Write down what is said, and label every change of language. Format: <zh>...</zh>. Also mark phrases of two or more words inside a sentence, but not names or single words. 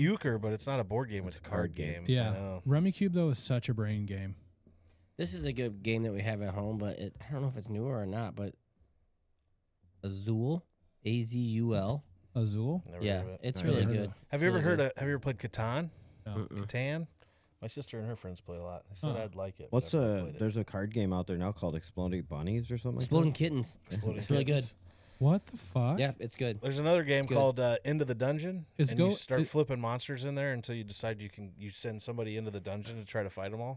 <en>euchre, but it's not a board game. It's a card game. I Yeah. know. Rummy Cube though is such a brain game. This is a good game that we have at home, but I don't know if it's newer or not. But Azul, Azul. Azul? Never Yeah, heard of it. it's I really never heard good. Have you ever really heard good. of? Have you ever played Catan? No. Mm-mm. Catan. My sister and her friends play a lot. They said Huh. I'd like it. but What's I've never played it. there's a card game out there now called Exploding Bunnies or something Exploding like Kittens. Exploding It's really good. Kittens. What the fuck? Yeah, it's good. There's another game good. called Into the Dungeon, Is and go- you start it- flipping monsters in there until you decide you send somebody into the dungeon to try to fight them all.</en>